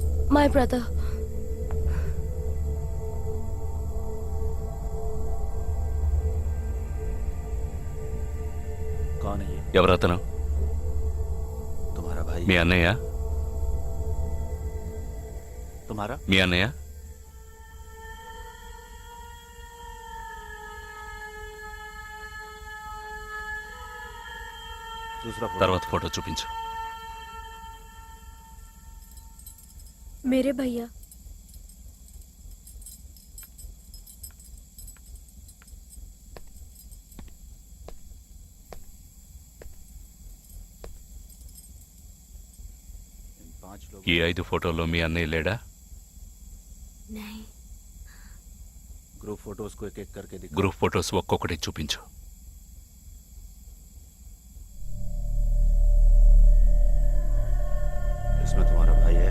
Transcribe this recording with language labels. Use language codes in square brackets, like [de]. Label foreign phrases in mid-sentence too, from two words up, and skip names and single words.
[en] My brother. [hi] कौन है ये? [te] ఎవరతను? [hi] तुम्हारा भाई? [te] మీ అన్నయ్య? [hi] तुम्हारा? [te] మీ అన్నయ్య? [hi] दूसरा फोटो। [te] తర్వాత ఫోటో చూపించు. [hi] मेरे भैया. इन 5 लोग [te] ఈ 5 ఫోటోల్లో మీ అన్నయ్య లేడా? [hi] नहीं. [en] group photos [hi] को एक एक करके दिखा। [en] group photos [te] ఒక్కొక్కటి చూపించు. [hi] इसमें तुम्हारा भाई है?